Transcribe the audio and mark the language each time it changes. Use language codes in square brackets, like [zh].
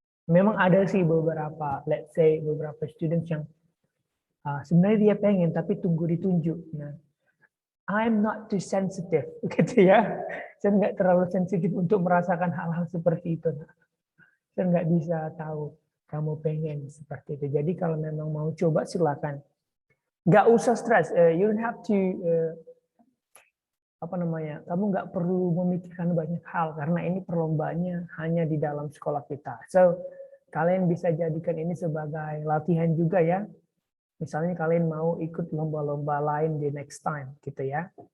[id] Memang ada sih beberapa, [en] let's say [id] beberapa students yang sebenarnya dia pengen tapi tunggu ditunjuk. [en] Nah, I'm not too sensitive, gitu ya. [id] Saya nggak terlalu sensitif untuk merasakan hal-hal seperti itu. Saya nggak bisa tahu kamu pengen seperti itu. Jadi kalau memang mau coba silakan. Nggak usah stres. [en] You don't have to [id] apa namanya? Kamu nggak perlu memikirkan banyak hal karena ini perlombaannya hanya di dalam sekolah kita. So kalian bisa jadikan ini sebagai latihan juga ya. Misalnya kalian mau ikut lomba-lomba lain di next time, gitu ya.